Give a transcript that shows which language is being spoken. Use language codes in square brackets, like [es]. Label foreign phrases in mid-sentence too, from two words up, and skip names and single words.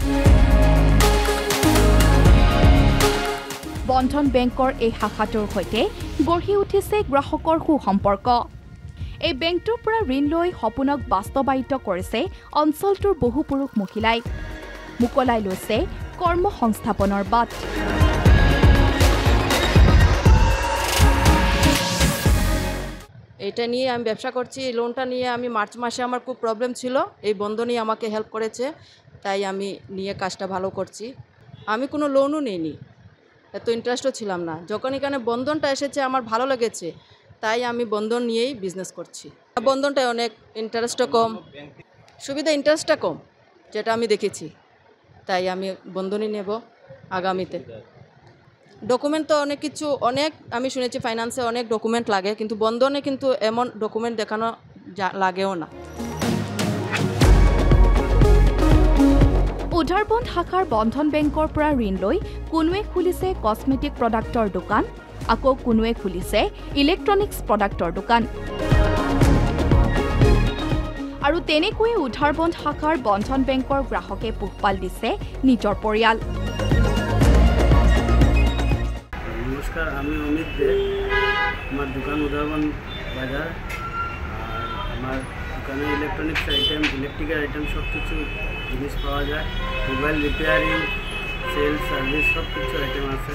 [as] বন্ধন বেংকৰ এই শাখাটোৰ সৈতে গঢ়ি উঠিছে গ্ৰাহকৰ সুসম্পৰ্ক। এই বেংকটোৰ পৰা ঋণ লৈ সপোনক বাস্তৱায়িত কৰিছে অঞ্চলটোৰ বহু পুৰুষ মহিলাই। মুকলাই লৈছে কৰ্মসংস্থাপনৰ বাট। [bn] এটা নিয়ে আমি ব্যবসা করছি। এই লোনটা নিয়ে আমি মার্চ মাসে আমার খুব প্রবলেম ছিল, এই বন্ধনই আমাকে হেল্প করেছে, তাই আমি নিয়ে কাজটা ভালো করছি। আমি কোনো লোনও নিইনি, এত ইন্টারেস্টও ছিলাম না। যখন এখানে বন্ধনটা এসেছে আমার ভালো লেগেছে, তাই আমি বন্ধন নিয়েই বিজনেস করছি। বন্ধনটায় অনেক ইন্টারেস্টও কম, সুবিধা ইন্টারেস্টটা কম, যেটা আমি দেখেছি, তাই আমি বন্ধনই নেব আগামীতে। ডকুমেন্ট তো অনেক কিছু আমি শুনেছি ফাইন্যান্সে অনেক ডকুমেন্ট লাগে, কিন্তু বন্ধনে কিন্তু এমন ডকুমেন্ট দেখানো লাগেও না। [as] উধাৰবন্ধ শাখাৰ বন্ধন বেংকৰ পৰা ঋণ লৈ কোনোৱে খুলিছে [en] cosmetic productৰ [as] দোকান, আকৌ কোনোৱে খুলিছে [en] electronics productৰ [as] দোকান। আৰু তেনেকৈয়ে উধাৰবন্ধ শাখাৰ বন্ধন বেংকৰ গ্ৰাহকে পোহপাল দিছে নিজৰ পৰিয়াল। [bn] নমস্কার, আমি অমিত দে। আমার দোকান উধারবন্ধ বাজার। আর আমার দোকানে [en] electronics item, electrical item [bn] সব কিছু জিনিস পাওয়া যায়। [en] mobile repairing, sale service [bn] সব কিছু আইটেম আছে।